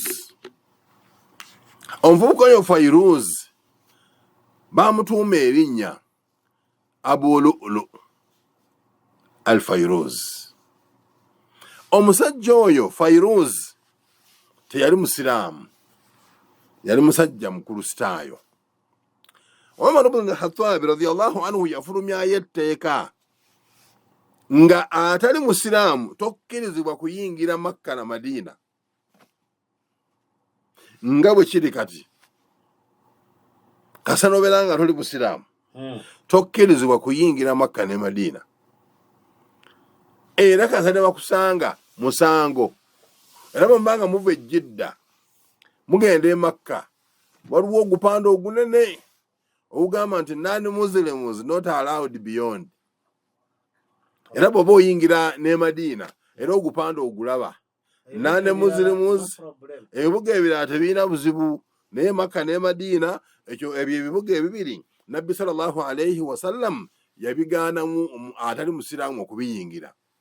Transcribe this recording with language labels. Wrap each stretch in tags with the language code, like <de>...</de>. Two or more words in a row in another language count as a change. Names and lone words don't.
<lg>Omuvubuka oyo Fairuz baamutuuma erinnya Abu Lu'lu al-Fairuz. Omusajja oyo Fairuz teyali musiraamu, yali musajja mukristaayo. Umar ibn al-Khattab</lg> <ar>رضي الله عنه</ar> <lg>yafulumyayo etteeka nga atali musiraamu tokkirizibwa kuyingira Makka na Madiina. Nga bwe kiri kati, kasa nobeera nga toli musiraamu tokkirizibwa kuyingira Makka ne Madiina. Era kasa ne bakusanga musango, era bw'mbanga muva e Jidda mugenda e Makka, waliwo ogupande ogunene ogugamba nti</lg> <en>non-Muslims not allowed beyond.</en> <lg>Era bw'oba oyingira ne Madiina era ogupande ogulaba, non-Muslims, ebibuga ebirala tebirina buzibu, naye Makka ne Madiina ebyo ebibuga ebibiri Nabbi</lg> <ar>صلى الله عليه وسلم</ar> <lg>yabigaanamu atali musiraamu okubiyingira.</lg>